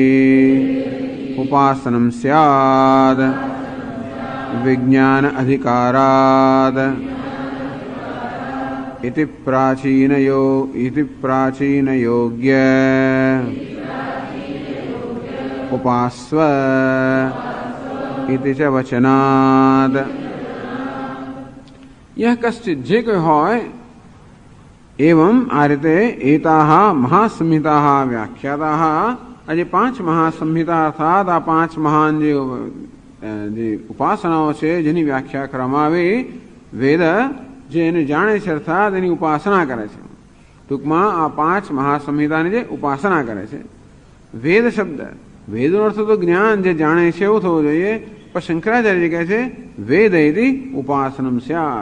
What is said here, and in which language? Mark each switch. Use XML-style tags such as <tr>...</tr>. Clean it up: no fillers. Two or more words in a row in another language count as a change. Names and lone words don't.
<sa>उपासनं स्यात् विज्ञान अधिकारात् इति प्राचीनयोग्य उपास्व इति च वचनात्। यह कश्चित</sa> <gu>જે કોઈ હોય એવં આ રીતે</gu> <sa>एताः महासंहिताः व्याख्याताः।</sa> <gu>આજે 5 મહાસંહિતા અર્થાત આ 5 મહાન જે ઉપાસનાઓ છે જેની વ્યાખ્યા કરવામાં આવી, વેદ જે એને જાણે છે અર્થાત એની ઉપાસના કરે છે. ટૂંકમાં આ 5 મહાસંહિતાની જે ઉપાસના કરે છે. વેદ શબ્દ, વેદનો અર્થ તો જ્ઞાન, જે જાણે છે એવું થવું જોઈએ, પણ શંકરાચાર્ય કહે છે</gu> <sa>वेद इति उपासनम स्यात.</sa>